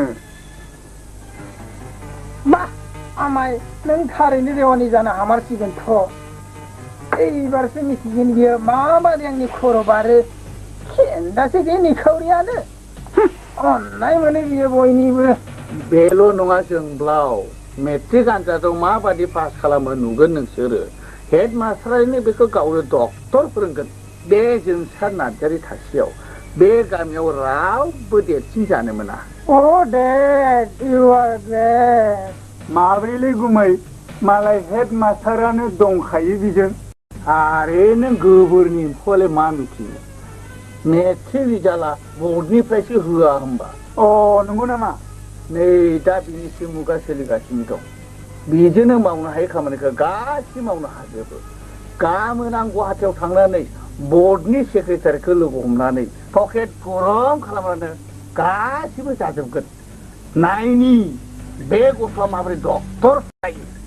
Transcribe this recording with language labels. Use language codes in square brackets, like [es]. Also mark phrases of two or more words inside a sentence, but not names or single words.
[brx] मा आमाय नों थारैनो रेवानि जानो हामारसिगोनथ' एबारसो मिथिगोन बियो माबादि आंनि खर' बारो खेन्दासो बे निखावरियानो अननाय मोनो बियो बयनिबो बेल' नङा जोंब्लाव मेट्रिक आनजादाव माबादि पास खालामो नुगोन नोंसोरो हेड मास्टारैनो बेखौ गावनो डक्टर फोरोंगोन बे जोंसार नार्जारि थासेयाव बे गामियाव रावबो देरसिन जानो मोना [en] Oh, Dad, you are best. [brx] माब्रैलै गुमै मालाय हेड मास्टारानो दंखायो बिजों आरे नों गोबोरनि एम्फौआलाय मा मिथिनो मेट्रिक रिजाल्टआ बर्डनिफ्रायसो होआ होमबा अ नंगौ नामा नै दा बिनिसो मुगा सोलिगासिनो दं बेजोंनो मावनो हायै खामानिखौ गासिबो मावनो हाजोबो गाबोन आं गुवाहाटियाव थांनानै बर्डनि सेक्रेटारिखौ लोगो हमनानै पकेट गरम खालामनानै गासिबो जाजोबगोन नायनि बे गथ'आ माबोरै डक्टर जायो